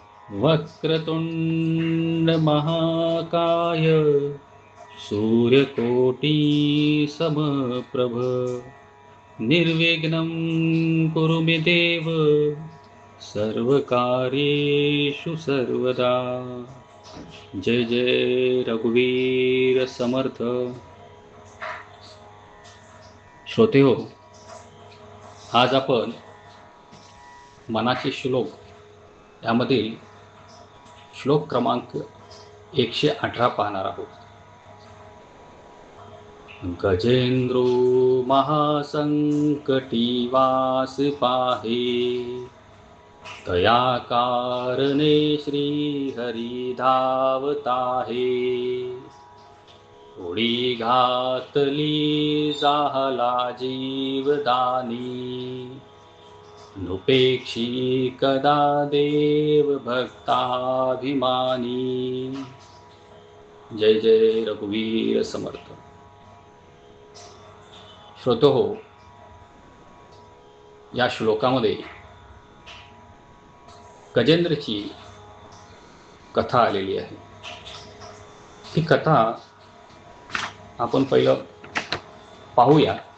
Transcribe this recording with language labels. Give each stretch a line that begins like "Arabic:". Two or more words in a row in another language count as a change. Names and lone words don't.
Sanskrit: वक्रतुंड महाकाय सूर्यकोटि समप्रभ निर्विघ्नं कुरु मे देव सर्वकार्येषु सर्वदा।
Marathi: जय जय रघुवीर समर्थ। श्रोते हो, आज आपण मनाचे श्लोक यामधील श्लोक क्रमांक 118 पाहणार आहोत. गजेंद्रो महासंकटी वास पाहे, तया कारणे श्री हरी धावताहे. उडी घातली जाहला जीवदानी, नुपेक्षी कदा देव भक्ताभिमानी. जय जय रघुवीर समर्थ. श्रोतो हो, या श्लोकामध्ये गजेंद्रची कथा आलेली आहे. ही कथा आपण पहिलं पाहूया.